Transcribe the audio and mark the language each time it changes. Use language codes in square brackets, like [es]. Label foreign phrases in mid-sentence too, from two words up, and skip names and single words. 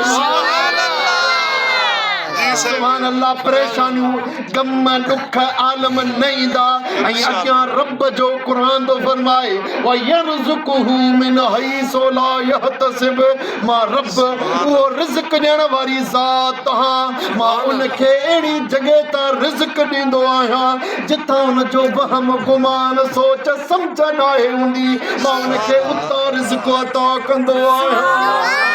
[ar] سبحان الله [sd] परेशानियूं गम दुख आलम न ईंदा ऐं अॻियां रब जो क़ुरान थो फरमाए [ar] ويرزقه من حيث لا يحتسب [sd] मां रब उहो रिज़्क़ ॾियण वारी ज़ात आहियां मां उनखे अहिड़ी जॻह तां रिज़्क़ ॾींदो आहियां जिथां उनजो वहम गुमान सोच सम्झ न आहे हूंदी मां उनखे उतां रिज़्क़ अता कंदो आहियां